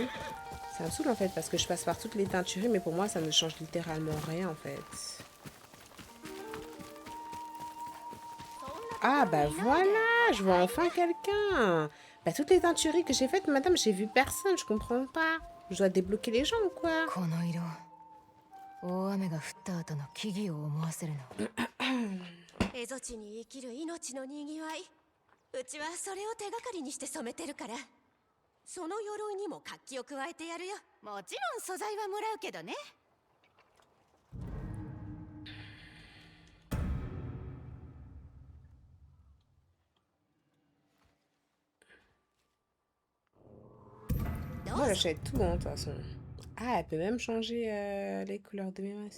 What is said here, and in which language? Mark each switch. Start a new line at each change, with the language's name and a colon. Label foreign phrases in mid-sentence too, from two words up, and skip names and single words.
French: Ça me saoule en fait parce que je passe par toutes les teintureries, mais pour moi, ça ne change littéralement rien en fait. Ah bah voilà, je vois enfin quelqu'un. Bah toutes les teintureries que j'ai faites, madame, j'ai vu personne, je comprends pas. Je dois débloquer les gens ou quoi?
Japanese: 大雨が降った後の木々を思わせるの。蝦夷地に生きる命のにぎわい。うちはそれを手がかりにして染めてるから。その鎧にも活気を加えてやるよ。もちろん素材はもらうけどね。
French: Moi, j'achète tout, hein, de toute façon. Ah, elle peut même changer les couleurs de mes masques.